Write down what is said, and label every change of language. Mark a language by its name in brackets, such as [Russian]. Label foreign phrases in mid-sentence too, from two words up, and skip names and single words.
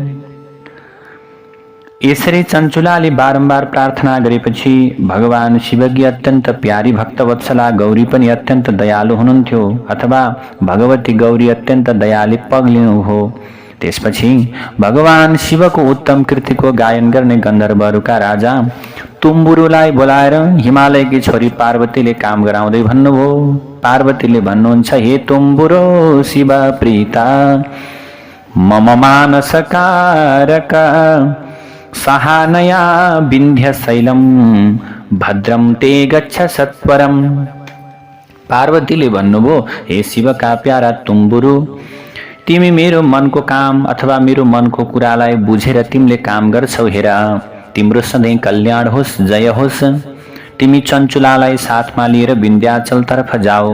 [Nepali] यसरी चञ्चुलाले बारम्बार प्रार्थना गरेपछि भगवान शिवकी अत्यन्त प्यारी भक्तवत्सला गौरी पनि अत्यन्त दयालु हुनुहुन्थ्यो, अथवा भगवती गौरी अत्यन्त दयाले पग्लिनु हो। त्यसपछि भगवान शिवको उत्तम कृतिको गायन गर्ने गन्धर्वहरूका राजा तुम्बुरुलाई बोलाएर हिमालयकी छोरी पार्वतीले काम गराउँदै भन्नुभयो। पार्वतीले भन्नुहुन्छ, [Sanskrit] हे तुम्बुरो शिव प्रीता मम मानसकारक सहानया विन्ध्य शैलम भद्रम ते गच्छ सत्वरम। [Nepali] पार्वतीले भन्नुभयो, हे शिवका प्यारा तुम्बुरु, तिमी मेरो मनको काम अथवा मेरो मनको कुरालाई बुझेर तिमीले काम गर्छौ। हेर, तिम्रो सधैँ कल्याण होस्, जय होस्। तिमी चञ्चुलालाई साथमा लिएर विन्ध्याचल तर्फ जाऊ।